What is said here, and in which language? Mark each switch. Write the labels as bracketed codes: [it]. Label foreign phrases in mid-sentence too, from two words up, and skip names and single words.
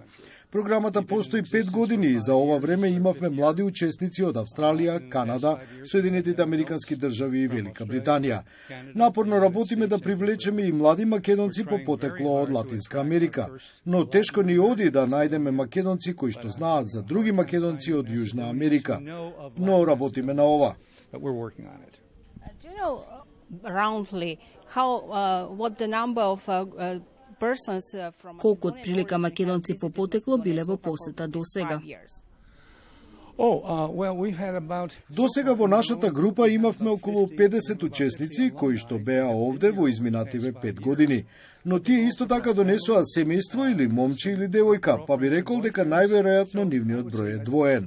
[mk] Програмата постои 5 години и за ова време имавме млади учесници од Австралија, Канада, Соединетите Американски држави и Велика Британија. Напорно работиме да привлечеме и млади македонци по потекло од Латинска Америка, но тешко ни оди да најдеме македонци кои што знаат за други македонци од Јужна Америка. Но работиме на ова. [en] Do you know roundly what the number of persons from [mk] Колку отприлика македонци по потекло биле во посета до сега? До сега во нашата група имавме околу 50 учесници кои што беа овде во изминативе 5 години. Но тие исто така донесоа семејство или момче или девојка, па би рекол дека најверојатно нивниот број е двоен.